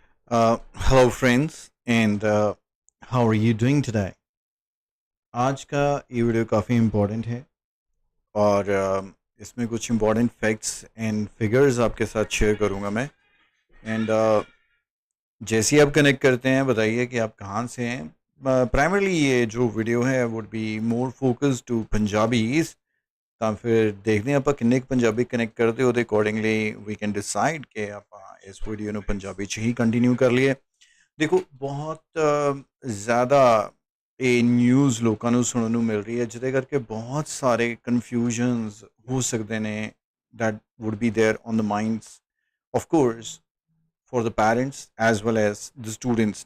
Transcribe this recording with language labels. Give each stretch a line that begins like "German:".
English: Hello friends and how are you doing today?
Hindi: आज का ये वीडियो काफ़ी इम्पोर्टेंट है और इसमें कुछ इम्पोर्टेंट फैक्ट्स एंड फिगर्स आपके साथ शेयर करूँगा मैं एंड जैसे ही आप कनेक्ट करते हैं बताइए कि आप कहाँ से हैं। प्राइमरली ये जो वीडियो है would be more focus to Punjabis
Punjabi: ਤਾਂ ਫਿਰ ਦੇਖਦੇ ਹਾਂ ਆਪਾਂ ਕਿੰਨੇ ਕੁ ਪੰਜਾਬੀ ਕਨੈਕਟ ਕਰਦੇ ਉਹਦੇ ਅਕੋਰਡਿੰਗਲੀ
English: we can decide
Punjabi: ਕਿ ਆਪਾਂ ਇਸ ਵੀਡੀਓ ਨੂੰ ਪੰਜਾਬੀ 'ਚ ਹੀ ਕੰਟੀਨਿਊ ਕਰ ਲਈਏ। ਦੇਖੋ ਬਹੁਤ ਜ਼ਿਆਦਾ ਇਹ ਨਿਊਜ਼ ਲੋਕਾਂ ਨੂੰ ਸੁਣਨ ਨੂੰ ਮਿਲ ਰਹੀ ਹੈ ਜਿਹਦੇ ਕਰਕੇ ਬਹੁਤ ਸਾਰੇ ਕਨਫਿਊਜ਼ਨਸ ਹੋ ਸਕਦੇ ਨੇ
English: That would be there on the minds of course for the parents as well as the students.